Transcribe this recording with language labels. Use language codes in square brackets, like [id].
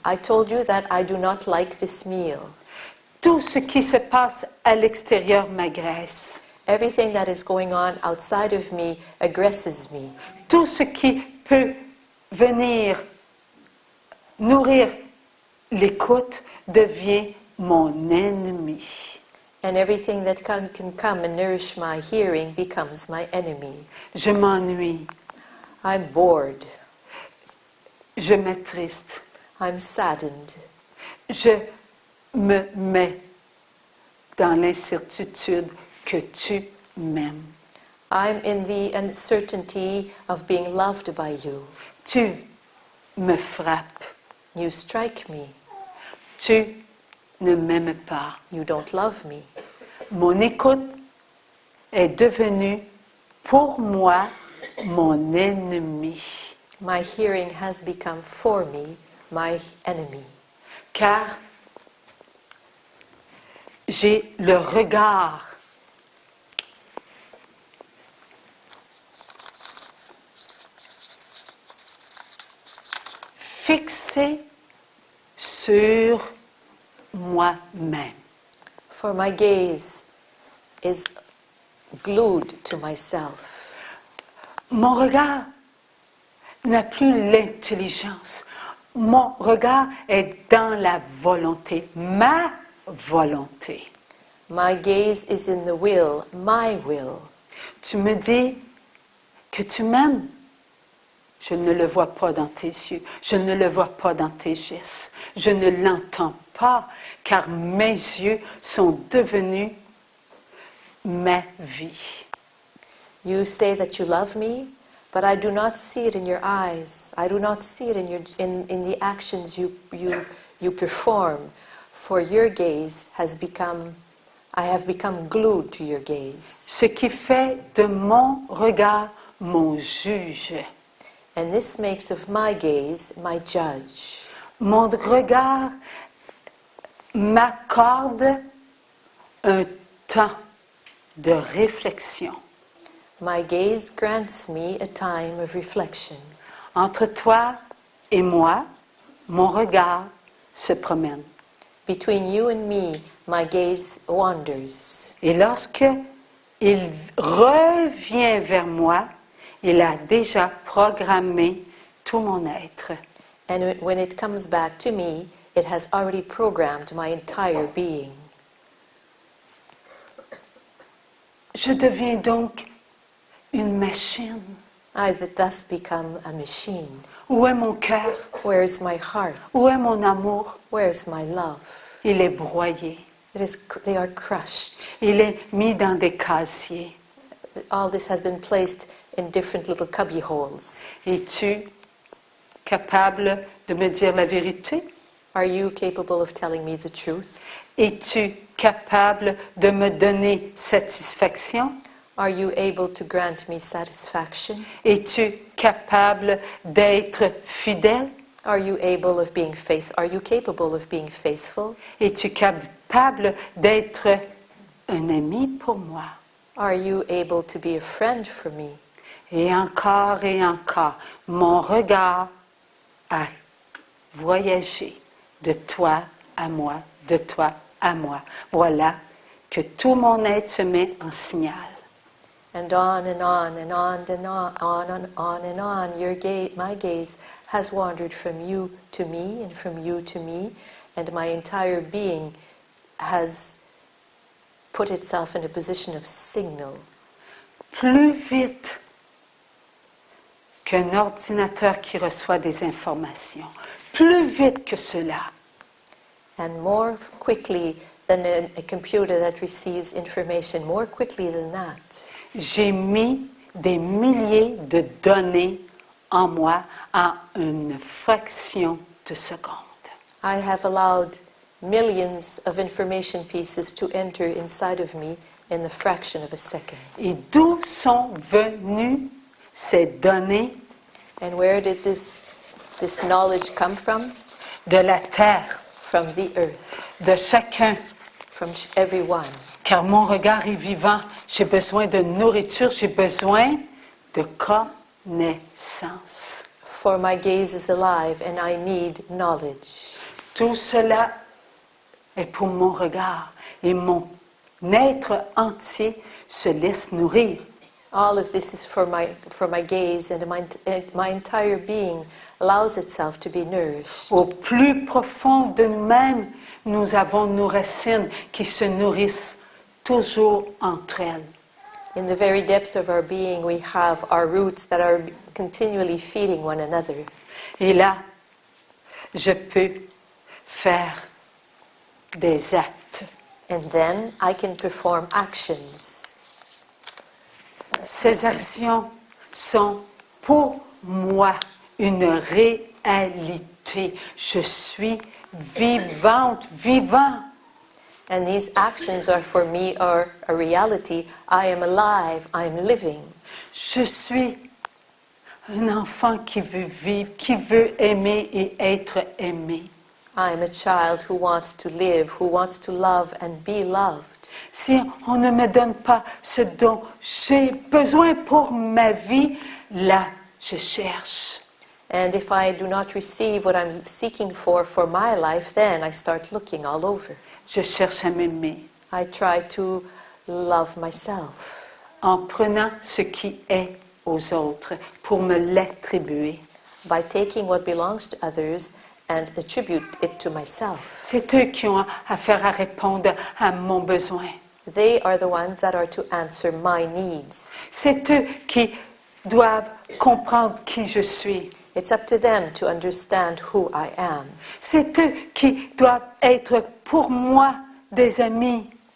[en] I told you that I do not like this meal. [fr] Tout ce qui se passe à l'extérieur m'agresse. [en] Everything that is going on outside of me aggresses me. [fr] Tout ce qui peut venir nourrir l'écoute devient mon ennemi. [en] And everything that can come and nourish my hearing becomes my enemy. [fr] Je m'ennuie. [en] I'm bored. [fr] Je m'attriste. [en] I'm saddened. [fr] Je me mets dans l'incertitude que tu m'aimes. [en] I'm in the uncertainty of being loved by you. [fr] Tu me frappes. [en] You strike me. [fr] Tu ne m'aimes pas. [en] You don't love me. [fr] Mon écoute est devenue pour moi mon ennemi. [en] My hearing has become for me my enemy. [fr] Car j'ai le regard fixé sur moi-même. [en] For my gaze is glued to myself. [fr] Mon regard n'a plus l'intelligence. Mon regard est dans la volonté, ma volonté. [en] My gaze is in the will, my will. [fr] Tu me dis que tu m'aimes. Je ne le vois pas dans tes yeux. Je ne le vois pas dans tes gestes. Je ne l'entends pas, car mes yeux sont devenus ma vie. [en] You say that you love me, but I do not see it in your eyes. I do not see it in the actions you perform. For your gaze has become, I have become glued to your gaze. [fr] Ce qui fait de mon regard mon juge. [en] And this makes of my gaze my judge. [fr] Mon regard m'accorde un temps de réflexion. [en] My gaze grants me a time of reflection. [fr] Entre toi et moi, mon regard se promène. [en] Between you and me, my gaze wanders. [fr] Et lorsque il revient vers moi, il a déjà programmé tout mon être. [en] And when it comes back to me, it has already programmed my entire being. [fr] Je deviens donc une machine. [en] I thus become a machine. [fr] Où est mon cœur? [en] Where is my heart? [fr] Où est mon amour? [en] Where is my love? [fr] Il est broyé. [en] They are crushed. [fr] Il est mis dans des casiers. [en] All this has been placed in different little cubby holes. [fr] Es-tu capable de me dire la vérité? [en] Are you capable of telling me the truth? [fr] Es-tu capable de me donner satisfaction? [en] Are you able to grant me satisfaction? [fr] Es-tu capable d'être fidèle? [en] Are you able of being Are you capable of being faithful? [fr] Es-tu capable d'être un ami pour moi? [en] Are you able to be a friend for me? [fr] Et encore, mon regard a voyagé de toi à moi, de toi à moi. Voilà que tout mon être se met en signal. [en] And on and on and on and on and on and on, my gaze has wandered from you to me and from you to me, and my entire being has put itself in a position of signal. [fr] Plus vite qu'un ordinateur qui reçoit des informations, plus vite que cela. [en] And more quickly than a computer that receives information, more quickly than that. [fr] J'ai mis des milliers de données en moi en une fraction de seconde. [en] I have allowed millions of information pieces to enter inside of me in the fraction of a second. [fr] Et d'où sont venues ces données? [en] And where did this knowledge come from? [fr] De la terre, [en] From the earth, [fr] de chacun. [en] from everyone. [fr] Car mon regard est vivant, j'ai besoin de nourriture, j'ai besoin de connaissance. [en] For my gaze is alive and I need knowledge. [fr] Tout cela est pour mon regard et mon être entier se laisse nourrir. [en] All of this is for my gaze, and my entire being allows itself to be nourished. [fr] Au plus profond de nous-mêmes, nous avons nos racines qui se nourrissent toujours entre elles. [en] In the very depths of our being, we have our roots that are continually feeding one another. [fr] Et là, je peux faire des actes. [en] And then I can perform actions. [fr] Ces actions sont pour moi une réalité. Je suis vivante, vivant. [en] And these actions are for me are a reality. I am alive, I am living. [fr] Je suis un enfant qui veut vivre, qui veut aimer et être aimé. [en] I am a child who wants to live, who wants to love and be loved. [fr] Si on ne me donne pas ce dont j'ai besoin pour ma vie, là, je cherche. [en] And if I do not receive what I'm seeking for my life, then I start looking all over. [fr] Je cherche à m'aimer. [en] I try to love myself. [fr] En prenant ce qui est aux autres pour me l'attribuer. [en] By taking what belongs to others and attribute it to myself. [fr] C'est eux qui ont affaire à répondre à mon besoin. [en] They are the ones that are to answer my needs. [fr] C'est eux qui doivent comprendre qui je suis. [en] It's up to them to understand who I am. [fr] C'est eux qui doivent être pour moi des amis.